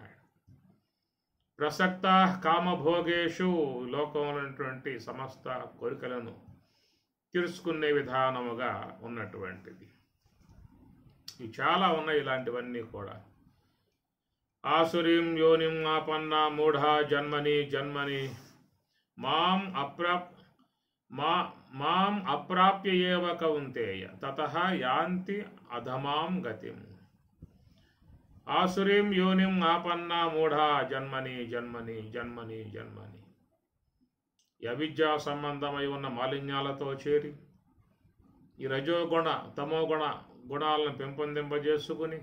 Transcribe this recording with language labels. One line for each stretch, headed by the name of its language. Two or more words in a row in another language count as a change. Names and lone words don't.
Sanskrit: ప్రసక్త కామభోగేషు,
Telugu: లోకములైనటువంటి సమస్త కోరికలను తీర్చుకునే విధానముగా ఉన్నటువంటిది. ఇవి చాలా ఉన్నాయి ఇలాంటివన్నీ కూడా.
Sanskrit: ఆసురీం యోనిం ఆపన్న మూఢా జన్మని జన్మని మాం అప్రాప్య ఏవ కౌంతేయ తతః యాంతి అధమాం గతిం. ఆసురీం యోనిం ఆపన్న మూఢా జన్మని జన్మని జన్మని జన్మని.
Telugu: ఈ అవిద్యా సంబంధమై ఉన్న మాలిన్యాలతో చేరి ఈ రజోగుణ తమోగుణ గుణాలను పెంపొందింపజేసుకుని